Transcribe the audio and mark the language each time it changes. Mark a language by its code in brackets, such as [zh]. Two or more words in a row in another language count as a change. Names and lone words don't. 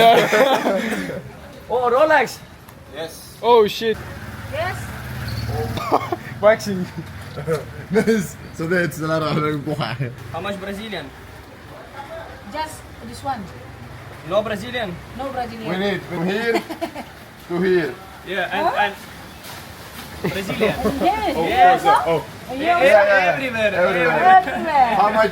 [en] Oh, Rolex. Yes. Oh shit. Yes. Waxing. [et] Mees, sa teed selle ära nagu kohe. [en] How much Brazilian? Just this one. No Brazilian. No We Brazilian. need from here to here. Yeah, and Brazilian. Yes. Yes. Oh, Everywhere. Everywhere. how much?